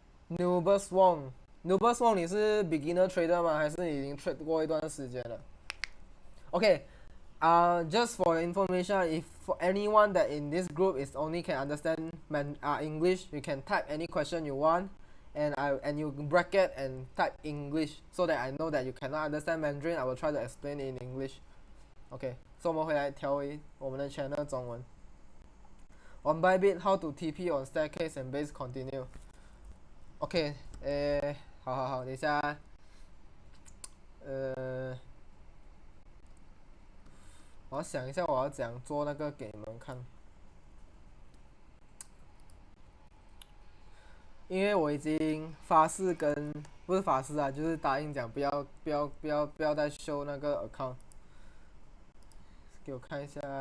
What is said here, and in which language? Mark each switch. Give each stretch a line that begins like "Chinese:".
English: Nubus Wong，Nubus Wong，
Chinese: 你是 beginner trader 吗？还是你已经 trade 过一段时间了 ？
English: OK，just for information, if for anyone that in this group is only can understand English, you can type any question you want, and you bracket and type English so that I know that you cannot understand Mandarin. I will try to explain it in English.
Chinese: OK， 所以我们回来调回我们的 channel 中文。
English: On Bybit, how to TP on staircase and base continue.
Chinese: OK， 好，等一下，我要想一下我要怎样做那个给你们看，因为我已经发誓不是发誓啊，就是答应讲不要再 show 那个 account， 给我看一下。